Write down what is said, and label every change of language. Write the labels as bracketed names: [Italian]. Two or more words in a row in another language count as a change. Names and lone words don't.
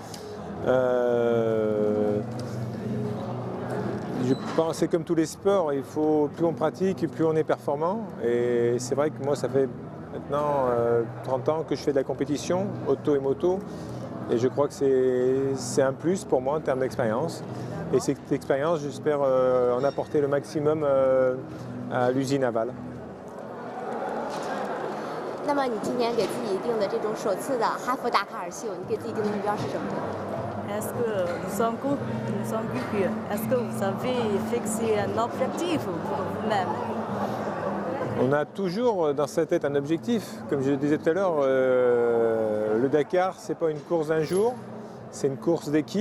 [French] Je pense que c'est comme tous les sports, plus on pratique, plus on est performant. Et c'est vrai que moi, ça fait maintenant 30 ans que je fais de la compétition, auto et moto. Et je crois que c'est un plus pour moi en termes d'expérience. Et cette expérience, j'espère en apporter le maximum à l'usine Haval. [Chinese] 那么你今年给自己定的这种首次的哈佛达喀尔秀，你给自己定的目标是什么？ [French] Est-ce que nous sommes curieux? Est-ce que vous avez fixé un objectif pour vous-même? On a toujours dans sa tête un objectif. Comme je le disais tout à l'heure, le Dakar, ce n'est pas une course d'un jour, c'est une course d'équipe.